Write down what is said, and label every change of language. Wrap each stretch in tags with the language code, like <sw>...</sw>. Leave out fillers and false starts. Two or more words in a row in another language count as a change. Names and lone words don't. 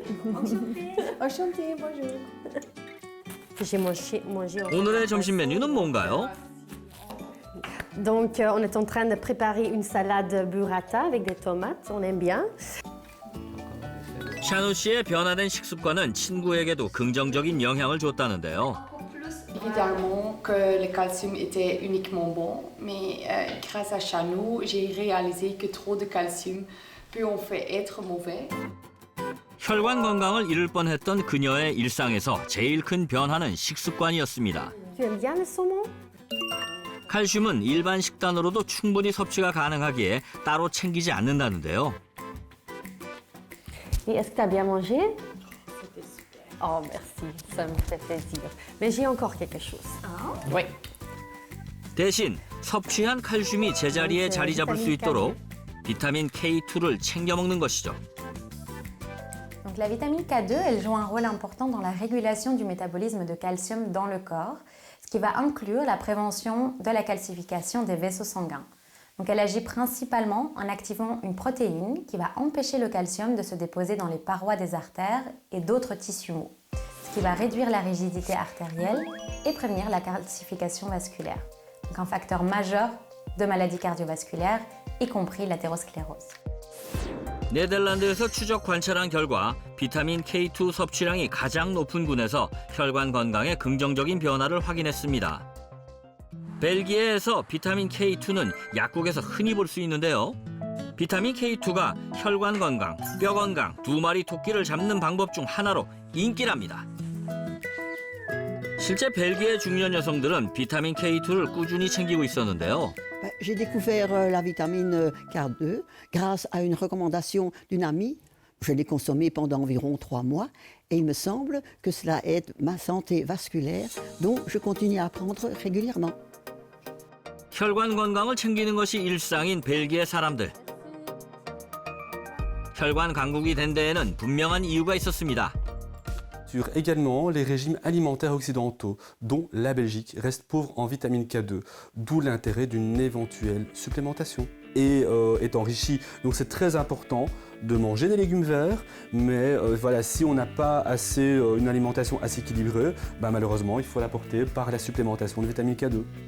<fr>Enchantée, bonjour. J'ai mangé.</fr> <ko>오늘의 점심 메뉴는 뭔가요?</ko> <fr>Donc on est en train de préparer une salade burrata avec des tomates, on aime bien.</fr> <ko>샤누 씨의 변화된 식습관은 친구에게도 긍정적인 영향을 줬다는데요.</ko> <fr>Évidemment que le calcium était uniquement bon, mais grâce à Chanou, j'ai réalisé que trop de calcium peut en fait être mauvais.</fr> <ko>혈관 건강을 잃을 뻔했던 그녀의 일상에서 제일 큰 변화는 식습관이었습니다.</ko> <fr>Tu aimes bien le saumon?</fr> <ko>칼슘은 일반 식단으로도 충분히 섭취가 가능하기에 따로 챙기지 않는다는데요.</ko> <fr>Et est-ce que tu as bien mangé? Oh merci, ça me fait plaisir. Mais j'ai encore quelque chose. Oui.</fr> <ko>대신 섭취한 칼슘이 제자리에 자리 잡을 수 있도록 비타민 K2를 챙겨 먹는 것이죠.</ko> <fr>Donc la vitamine K2, elle joue un rôle important dans la régulation du métabolisme de calcium dans le corps, ce qui va inclure la prévention de la calcification des vaisseaux sanguins. Donc elle agit principalement en activant une protéine qui va empêcher le calcium de se déposer dans les parois des artères et d'autres tissus mous, ce qui va réduire la rigidité artérielle et prévenir la calcification vasculaire. Donc un facteur majeur de maladies cardiovasculaires y compris l'athérosclérose.</fr> <ko>네덜란드에서 추적 관찰한 결과 비타민 K2 섭취량이 가장 높은 군에서 혈관 건강에 긍정적인 변화를 확인했습니다. 벨기에에서 비타민 K2는 약국에서 흔히 볼 수 있는데요. 비타민 K2가 혈관 건강, 뼈 건강, 두 마리 토끼를 잡는 방법 중 하나로 인기랍니다. 실제 벨기에 중년 여성들은 비타민 K2를 꾸준히 챙기고 있었는데요.</ko> <fr>J'ai découvert la vitamine K2 grâce à une recommandation d'une amie. Je l'ai consommée pendant environ 3 mois et il me semble que cela aide ma santé vasculaire, dont je continue à prendre régulièrement.</fr> <ko>혈관 건강을 챙기는 것이 일상인 벨기에 사람들. 혈관 강국이 된 데에는 분명한 이유가 있었습니다.</ko> <fr>Sur également les régimes alimentaires occidentaux, dont la Belgique reste pauvre en vitamine K2, d'où l'intérêt d'une éventuelle supplémentation. Et est enrichi, donc c'est très important de manger des légumes verts, mais voilà, si on n'a pas assez une alimentation assez équilibrée, malheureusement il faut l'apporter par la supplémentation de vitamine K2.</fr>